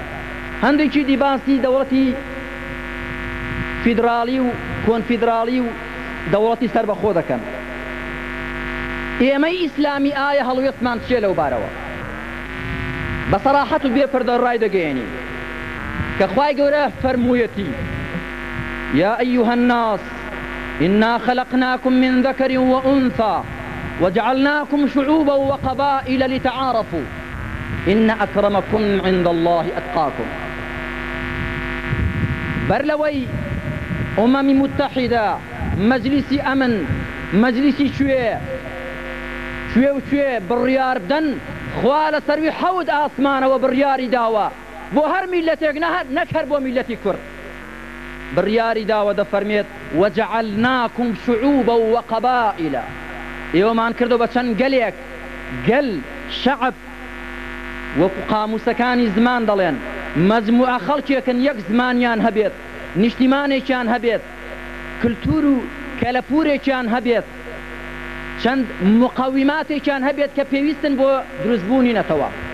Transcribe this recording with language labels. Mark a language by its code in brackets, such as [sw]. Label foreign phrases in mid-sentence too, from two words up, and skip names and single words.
[ckb] هەندێکی دیباسی دەوڵەتی فیدرالی و کۆنفیدرالی و دەوڵەتی سەربەخۆ دەکەن. ئێمەی ئیسلامی ئایا هەڵوێستمان چێ لەو بارەوە؟ بە سەراحەت و بێپەردە ڕای دەگەیەنین کە خوای گەورە فەرموویەتی [ar] يا أيها الناس إنا خلقناكم من ذكر وأنثى وجعلناكم شعوبا وقبائل لتعارفوا إن أكرمكم عند الله أتقاكم. [ckb] برلوي [ar] متحدة مجلس أمن مجلس [ckb] شوێ بڕیار بدەن خوا لە سەروی حەوت ئاسمانەوە بڕیاری داوە بۆ هەر میلەتێک نەک هەر بۆ میلەتی کورد بڕیاری داوە دەفەرمێت [ar] وەجعەلناکم شعوبا وقەبائیلا [ckb] ئێوەمان کردو بە چەند گەلێک گەل شەعب وەکو قاموسەکانی زمان دەڵێن مەجموعە خەڵکێکن یەک زمانیان هەبێت نیشتیمانێکیان هەبێت کلتور و کەلەپورێکیان هەبێت چەند مقاوماتێکیان هەبێت کە پێویستن بۆ دروستبوونی نەتەوە.